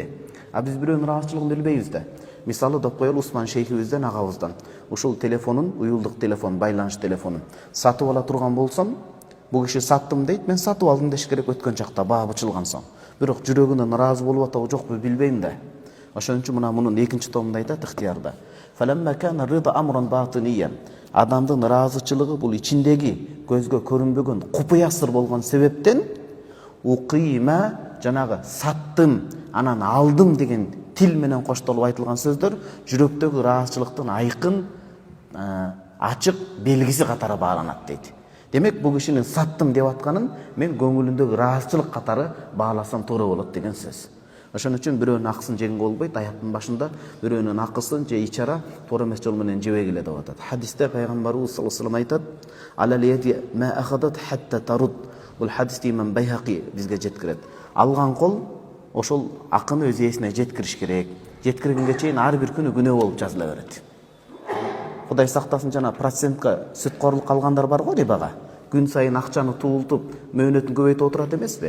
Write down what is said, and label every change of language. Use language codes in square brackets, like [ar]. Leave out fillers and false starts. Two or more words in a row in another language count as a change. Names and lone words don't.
[ky] А биз бирөөнүн ыраазычылыгын билбейбиз да. Мисалы деп коелу, Усман шейхибизден агабыздан ушул телефонун, уюлдук телефон, байланыш телефонун сатып ала турган болсом, бул киши саттым дейт, мен сатып алдым деш керек өткөн чакта баа бычылган соң. Бирок жүрөгүнөн ыраазы болуп атабы жокпу билбейм да. Ошон үчүн мына мунун 2 томунда айтат Ихтиярда. [ar] فلما كان الرضا أمرا باطنيا. [ky] Адамдын ыраазычылыгы бул ичиндеги көзгө көрүнбөгөн купуя сыр болгон себептен укима жанагы саттым, анан алдым деген тил менен коштолуп айтылган сөздөр жүрөктөгү ыраазычылыктын айкын, ачык белгиси катары бааланат дейт. Демек бул кишинин саттым деп атканын мен көңүлүндөгү ыраазычылык катары бааласам туура болот деген сөз. Ошон үчүн бирөөнүн акысын жегенге болбойт. Аяттын башында бирөөнүн акысын же ичара туура эмес жол менен жебегиле деп атат. Хадисте пайгамбарыбыз [ar] صلى الله عليه وسلم айтат: "على اليد ما أخذت حتى ترد." [ky] Бул хадисти имам Байхақи бизге жеткирет. Алган кол ошол акыны өз ээсине жеткириш керек. Жеткиргенге чейин ар бир күнү күнөө болуп жазыла берет. Кудай сактасын, жана процентке сүткорлук алгандар бар го рибага. Күн сайын акчаны туултуп, мөөнөтүн көбөйтүп отурат эмеспи?